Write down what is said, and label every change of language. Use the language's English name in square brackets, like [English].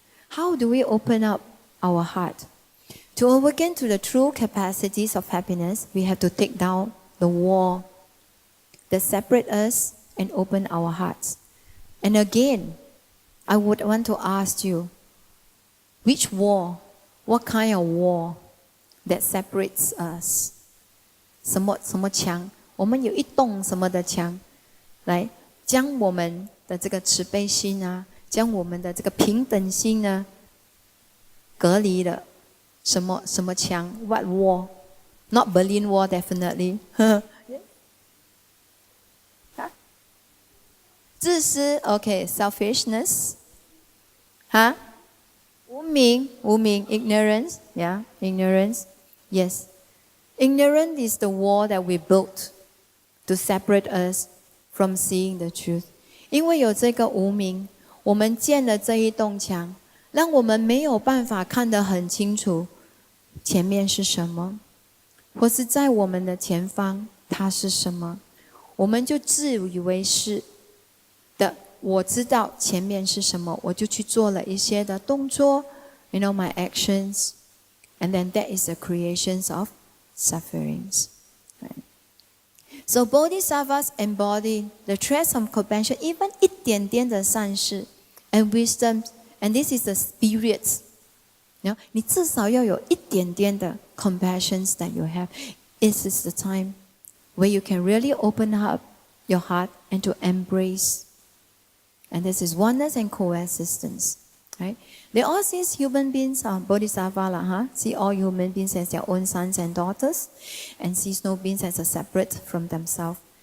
[English] How do we open up our heart? To awaken to the true capacities of happiness, we have to take down the wall that separate us and open our hearts. And again, I would want to ask you, which wall, what kind of wall that separates us? [Chinese] 什么墙？我们有一栋什么的墙，来将我们的这个慈悲心啊，将我们的这个平等心呢，隔离了。什么墙 [English] ？What wall? Not Berlin Wall, definitely. [Chinese] 自私 [English] ，okay, selfishness. 哈？ [Chinese] 无明 [English] ignorance, yeah, ignorance, yes. Ignorance is the wall that we built to separate us from seeing the truth. [Chinese] 因为有这个无明，我们建了这一栋墙，让我们没有办法看得很清楚前面是什么，或是在我们的前方它是什么，我们就自以为是的。我知道前面是什么，我就去做了一些的动作 [English] my actions, and then that is the creations of sufferings. Right? So bodhisattvas embody the traits of compassion, even [Chinese] 一点点的善事 [English] and wisdom, and this is the spirit. [Chinese] 你至少要有一点点的 compassion [English] that you have. This is the time where you can really open up your heart and to embrace. And this is oneness and coexistence. Right? They all see human beings are bodhisattva, see all human beings as their own sons and daughters, and sees no beings as a separate from themselves.